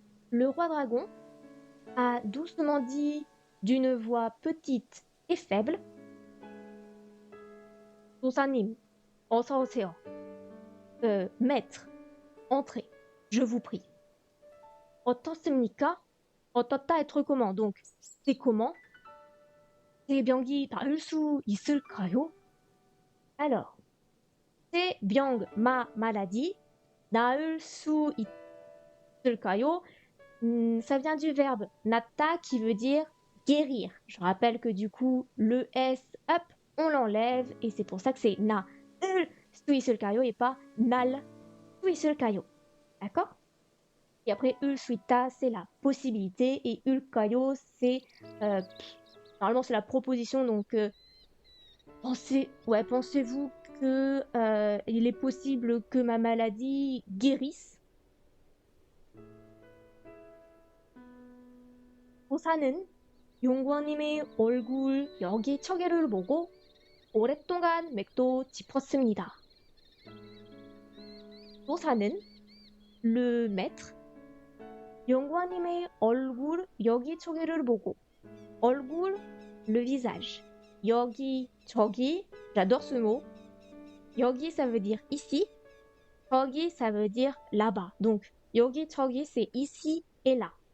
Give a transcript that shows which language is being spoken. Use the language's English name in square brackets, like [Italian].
[French] Le roi dragon a doucement dit d'une voix petite et faible, [Korean] 도사님, 어서 오세요. [French] Maître, entrez, je vous prie. [Korean] 어떻습니까? [French] 어떻다 être comment? Donc, c'est comment? [Korean] 제 병이 나을 수 있을까요? Alors, 제 병, [French] ma maladie, [Korean] 나을 수 있을까요? [French] Ça vient du verbe natta qui veut dire guérir. Je rappelle que du coup, le S, hop, on l'enlève et c'est pour ça que c'est [Korean] na 수 있을까요 [French] et pas [Korean] nal 수 있을까요. [French] D'accord? Et après, [Korean] 을 수 있다, [French] c'est la possibilité et 을까요, c'est normalement c'est la proposition. Donc pensez-vous que il est possible que ma maladie guérisse? [Korean] 도사는 용관님의 얼굴 여기저기를 보고 오랫동안 맥도 짚었습니다. [French] 도사는 le maître [Korean] 연구원님의 얼굴 여기저기를 보고 [French] 얼굴 le visage 여기 저기 j'adore ce mot 여기 ça veut dire ici 저기 ça veut dire là-bas donc 여기 저기 c'est ici et là